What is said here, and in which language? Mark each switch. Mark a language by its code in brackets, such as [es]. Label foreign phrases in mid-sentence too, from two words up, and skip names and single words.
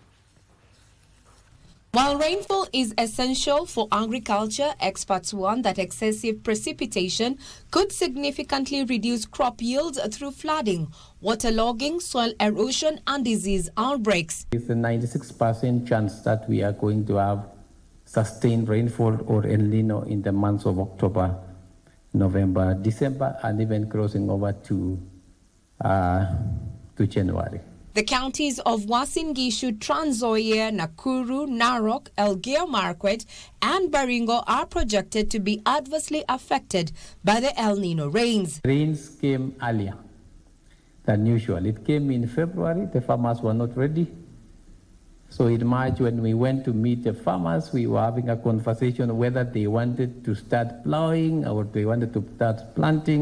[en] While rainfall is essential for agriculture, experts warn that excessive precipitation could significantly reduce crop yields through flooding, waterlogging, soil erosion, and disease outbreaks. It's a 96% chance that we are going to have sustained rainfall or El Nino in the months of October, November, December, and even crossing over to January. The counties of Uasin Gishu, Trans Nzoia, Nakuru, Narok, Elgeyo Marakwet and Baringo are projected to be adversely affected by the El Nino rains. Rains came earlier than usual. It came in February. The farmers were not ready. So in March, when we went to meet the farmers, we were having a conversation whether they wanted to start plowing or they wanted to start planting.